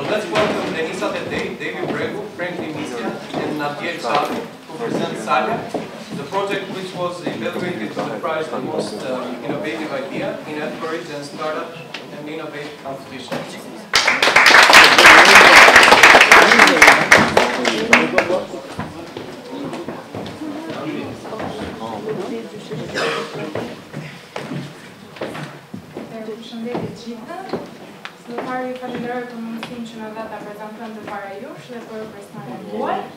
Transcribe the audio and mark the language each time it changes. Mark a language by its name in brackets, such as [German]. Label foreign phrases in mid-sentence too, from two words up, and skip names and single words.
[English] welcome Denisa Tetei, David Bregu, Frank Limisia, and Nadia Chavi to present Salia, the project which was evaluated to the prize the most innovative idea in Encourage and Startup and Innovate competition. [Albanian] Së pari ju falenderoj për mundësinë që na dha ta prezantojmë përpara jush dhe për personelin tuaj.